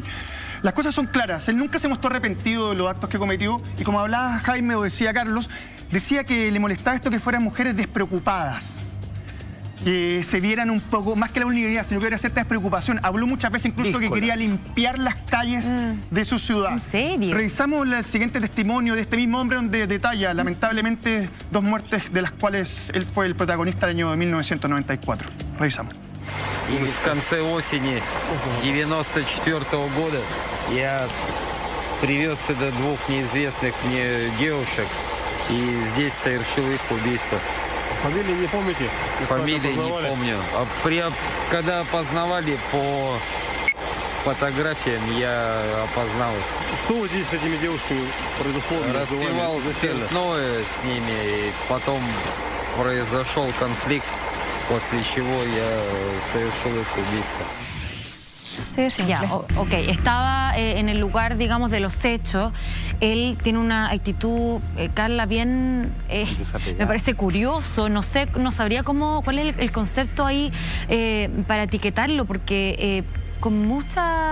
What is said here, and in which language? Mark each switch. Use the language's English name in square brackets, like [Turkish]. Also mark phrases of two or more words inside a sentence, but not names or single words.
[Spanish] Las cosas son claras, él nunca se mostró arrepentido de los actos que cometió y como hablaba Jaime o decía Carlos, decía que le molestaba esto que fueran mujeres despreocupadas, que se vieran un poco, más que la vulnerabilidad, sino que era cierta despreocupación. Habló muchas veces incluso que quería limpiar las calles de su ciudad. ¿En serio? Revisamos el siguiente testimonio de este mismo hombre donde detalla, lamentablemente, 2 muertes de las cuales él fue el protagonista del año de 1994. Revisamos. [Russian] И в конце осени 94-го года я привез сюда 2 неизвестных мне девушек и здесь совершил их убийство. Фамилии не помните? Фамилии не помню. Когда опознавали по фотографиям, я опознал их. Что вы здесь с этими девушками произошло? Распивал спиртное с ними, и потом произошел конфликт, после чего я совершил их убийство. [Spanish] Ya, ok, estaba en el lugar, digamos, de los hechos. Él tiene una actitud, Carla, bien, me parece curioso. No sé, no sabría cuál es el concepto ahí para etiquetarlo, porque con mucha